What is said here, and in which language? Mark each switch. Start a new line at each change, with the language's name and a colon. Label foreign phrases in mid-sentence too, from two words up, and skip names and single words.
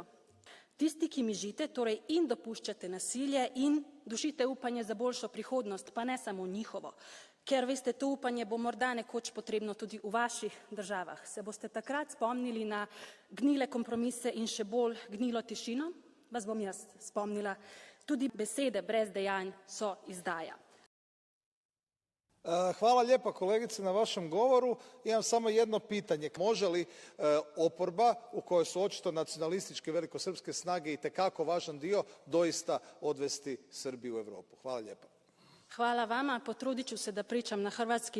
Slovenian: Tisti, ki mižite, torej in dopuščate nasilje in dušite upanje za boljšo prihodnost, pa ne samo njihovo, ker veste, to upanje bo morda nekoč potrebno tudi v vaših državah. Se boste takrat spomnili na gnile kompromise in še bolj gnilo tišino? Vas bom jaz spomnila. Tudi besede brez dejanj so izdaja.
Croatian: Hvala lijepa kolegice na vašem govoru. Imam samo jedno pitanje. Može li oporba, u kojoj su očito nacionalističke velikosrpske snage itekako važan dio, doista odvesti Srbiju u Europu? Hvala lijepa. Hvala vama, potrudit ću se da pričam na hrvatski.